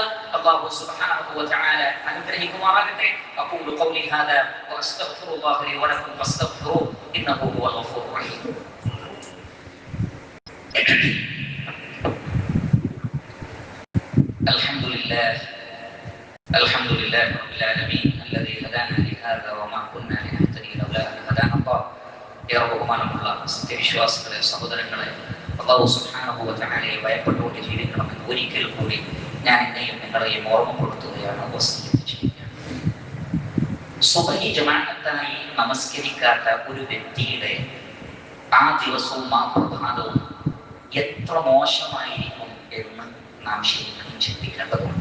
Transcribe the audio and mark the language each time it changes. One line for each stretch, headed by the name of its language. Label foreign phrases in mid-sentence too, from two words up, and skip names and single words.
Arabic: الله سبحانه وتعالى
Malayalam: അനുഗ്രഹിക്കുമാറാകട്ടെ.
Arabic: أقول قولي هذا وأستغفر الله لي ولكم فاستغفروه إنه هو الغفور الرحيم. الحمد لله رب العالمين الذي هدانا لهذا وما كنا لنهتدي لولا أن هدانا الله.
Malayalam: ബഹുമാനമുള്ള സത്യവിശ്വാസികളെ, സഹോദരങ്ങളെ,
Arabic: الله سبحانه وتعالى
Malayalam: ഭയപ്പെട്ടുകൊണ്ട് ജീവിക്കണമെന്ന് ഒരിക്കൽ കൂടി ഞാൻ എന്നെയും നിങ്ങളെയും ഓർമ്മപ്പെടുത്തുകയാണ്, വസിയത്ത് ചെയ്യുകയാണ്. സുബഹി ജമാഅത്തായി നമസ്കരിക്കാത്ത ഒരു വ്യക്തിയുടെ ആ ദിവസവും ആ പ്രഭാതവും എത്ര മോശമായിരിക്കും എന്ന് നാം ശരിക്കും ചിന്തിക്കേണ്ടതുണ്ട്.